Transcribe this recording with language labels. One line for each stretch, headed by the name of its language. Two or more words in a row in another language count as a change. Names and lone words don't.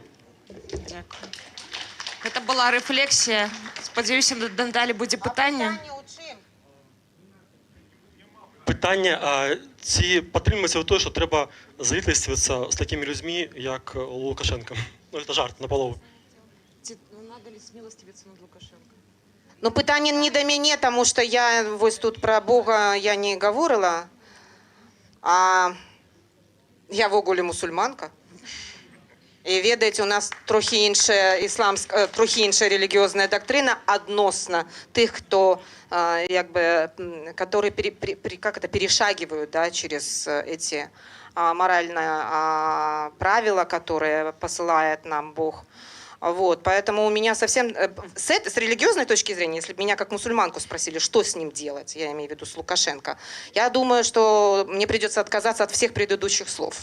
Belarusian: Дзякуй. Гэта была рэфлексія. Спадзяюся, надалей будзе пытанне. Пытанне, ці падтрымліваеце вы тое, што трэба злітасціцца з такімі людзьмі, як Лукашенко? Ну, это жарт, напалову.
Russian: Надо ли смилостивиться над Лукашенко?
Belarusian: Ну, пытанне не да мяне, таму што я вось тут пра Бога я не гаворыла, а я в огуле мусульманка. І ведаеце, у нас трохі іншая трохі іншая релігіозная дактрына адносна тых, хто
Russian: которые перешагивают, да, через эти моральные правила, которые посылает нам Бог. Вот, поэтому у меня совсем... С религиозной точки зрения, если бы меня как мусульманку спросили, что с ним делать, я имею в виду с Лукашенко, я думаю, что мне придется отказаться от всех предыдущих слов.